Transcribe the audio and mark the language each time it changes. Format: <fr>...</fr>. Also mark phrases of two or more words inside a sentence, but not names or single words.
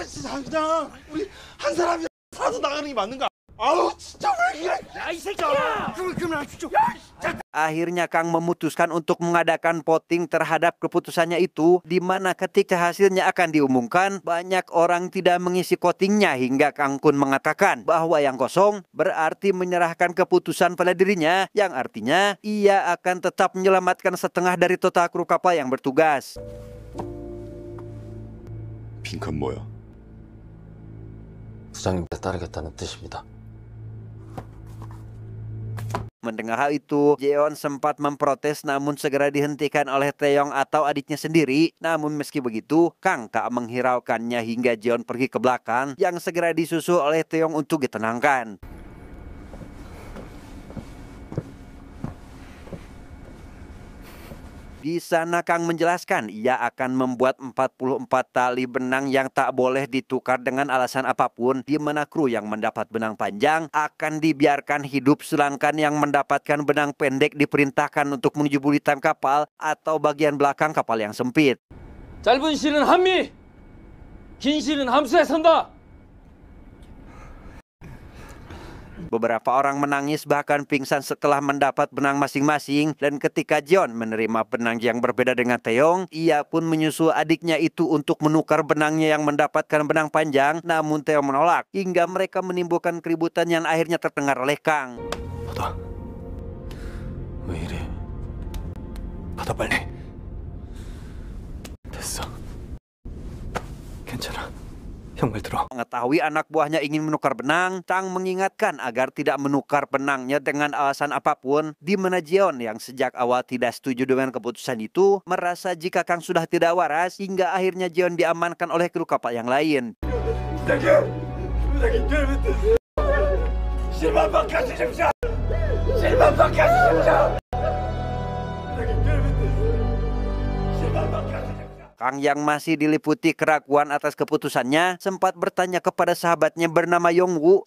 <id>Akhirnya Kang memutuskan untuk mengadakan voting terhadap keputusannya itu, di mana ketika hasilnya akan diumumkan, banyak orang tidak mengisi votingnya hingga Kang pun mengatakan bahwa yang kosong berarti menyerahkan keputusan pada dirinya, yang artinya ia akan tetap menyelamatkan setengah dari total kru kapal yang bertugas.</id> <ko>빈칸 뭐야? 부장님께 따르겠다는 뜻입니다.</ko> <id>Mendengar hal itu, Jeon sempat memprotes namun segera dihentikan oleh Taeyong atau adiknya sendiri. Namun meski begitu, Kang tak menghiraukannya hingga Jeon pergi ke belakang yang segera disusul oleh Taeyong untuk ditenangkan. Di sana Kang menjelaskan ia akan membuat 44 tali benang yang tak boleh ditukar dengan alasan apapun, di mana kru yang mendapat benang panjang akan dibiarkan hidup sedangkan yang mendapatkan benang pendek diperintahkan untuk menuju buritan kapal atau bagian belakang kapal yang sempit.</id> <ko>짧은 실은 한미, 긴 실은 함수에 선다.</ko> <id>Beberapa orang menangis bahkan pingsan setelah mendapat benang masing-masing, dan ketika Jeon menerima benang yang berbeda dengan Taeyong, ia pun menyusul adiknya itu untuk menukar benangnya yang mendapatkan benang panjang, namun Taeyong menolak hingga mereka menimbulkan keributan yang akhirnya terdengar oleh Kang.</id> <ko>받아. 왜 이래? 받아 빨리. 됐어. 괜찮아. 형 말 들어.</ko> <id>Mengetahui anak buahnya ingin menukar benang, Kang mengingatkan agar tidak menukar benangnya dengan alasan apapun, di mana Jeon yang sejak awal tidak setuju dengan keputusan itu, merasa jika Kang sudah tidak waras, hingga akhirnya Jeon diamankan oleh kru kapal yang lain. Kang yang masih diliputi keraguan atas keputusannya sempat bertanya kepada sahabatnya bernama Yongwoo.</id>